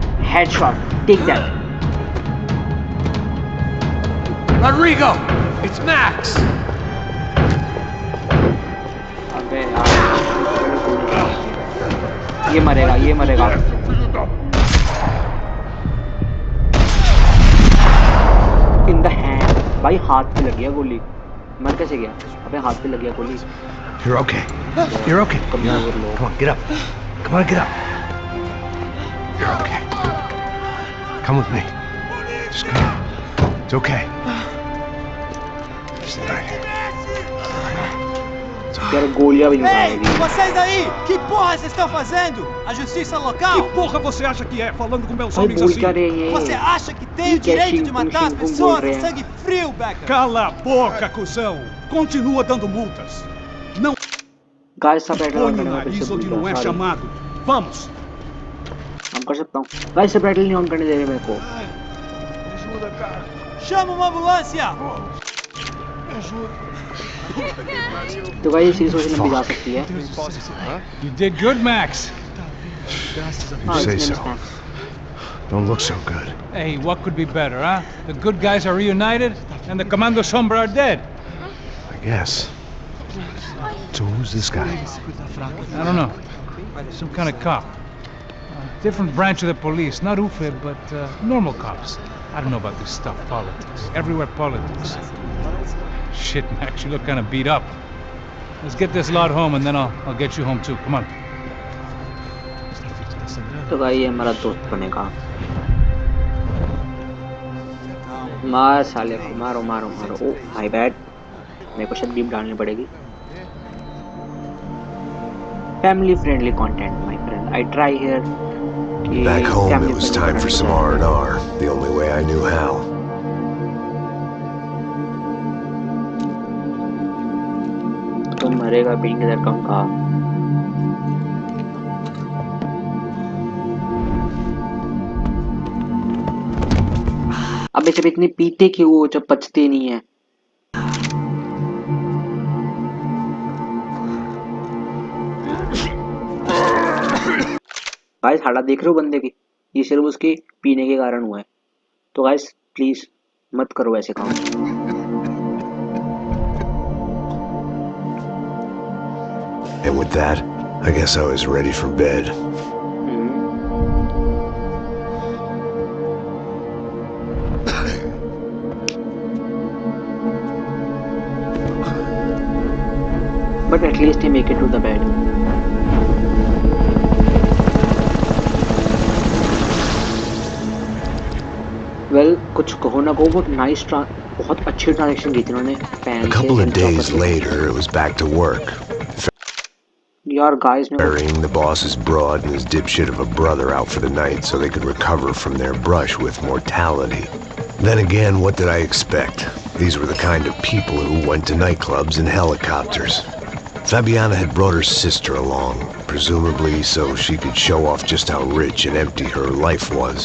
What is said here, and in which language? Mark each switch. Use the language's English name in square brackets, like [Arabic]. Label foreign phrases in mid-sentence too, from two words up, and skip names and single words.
[English] headshot. Take that. Rodrigo! It's Max! [Hindi] अबे यार ये मरेगा ये मरेगा. [English] In the hand. [Hindi] भाई हाथ पे लग गया गोली. मर कैसे गया? अबे हाथ पे लग गया गोली. [English] You're okay. You're okay. [Hindi] कमजोर लोग. [English] Come on, get up. Come on, get up. You're okay. Come with me. Just come. It's okay. Just right here. [Hindi] यार गोलियां भी नहीं [Portuguese] Ei, [Hindi] उठाएगी. [Portuguese] vocês aí! Que porra vocês estão fazendo? A justiça Que local? porra você acha que é, falando com meus [Hindi] भाई [Portuguese] homens [Hindi] बोल [Portuguese] assim? [Hindi] क्या रहे हैं [Portuguese] Você [Hindi] ये? [Portuguese] acha que tem o Que é direito de xing-fung, matar as xing-fung pessoas? [Hindi] बोल रहे हैं. [Portuguese] Sangue frio, Becker! Cala a boca, cuzão! Continua dando multas. Não [English] guys subtitle [Portuguese] põe [Hindi] ऑन [Portuguese] o [Hindi] करने में फिर [Portuguese] nariz [Hindi] से भूल [Portuguese] onde não é [Hindi] गया. Sorry. [Portuguese] chamado. Vamos! [Hindi] हम कर सकता हूँ. [English] guys subtitle [Hindi] नहीं ऑन करने दे रहे मेरे को. [Portuguese] Chama uma ambulância! [Hindi] तो गाइस ये सीरीज वैसे लंबी जा सकती है. [English] You did good, Max. You [Hindi] हाँ, [English] say [Hindi] इसमें [English] so. [Hindi] mismatch. [English] Don't look so good. Hey, what could be better, huh? The good guys are reunited, and the Commando Sombra are dead. I guess. So who's this guy? I don't know. Some kind of cop. Different branch of the police. Not UFE, but normal cops. I don't know about this stuff, politics. Everywhere politics. Shit, Max, you look kind of beat up. Let's get this lot home, and then I'll get you home too. Come on. [Hindi] तो गाइस ये हमारा दोस्त बनेगा. मार साले को. मारो मारो मारो. [English] oh my bad. [Hindi] मेरे को शायद बीप डालनी पड़ेगी. [English] Family friendly content, my friend. I try here. कि Back home, it family was friendly time for content some [Hindi] है. [English] R&R, the only way I knew how. [Hindi] तो मरेगा भी किधर कम का. अबे जब इतने पीते क्यों हो जब बचते नहीं है. गाइस हालत देख रहे हो बंदे की. ये सिर्फ उसके पीने के कारण हुआ है. तो [English] guys please [Hindi] मत करो ऐसे काम. [English] And with that, I guess I was ready for bed. But at least he make it to the bed. Well, [Hindi] कुछ कहो ना कहो बहुत नाइस बहुत अच्छी ट्रांजेक्शन की थी उन्होंने. [English] A couple of days later, it was back to work. [Hindi] यार गाइस ने [English] Burying the boss's broad and his dipshit of a brother out for the night so they could recover from their brush with mortality. Then again, what did I expect? These were the kind of people who went to nightclubs in helicopters. Fabiana had brought her sister along, presumably so she could show off just how rich and empty her life was.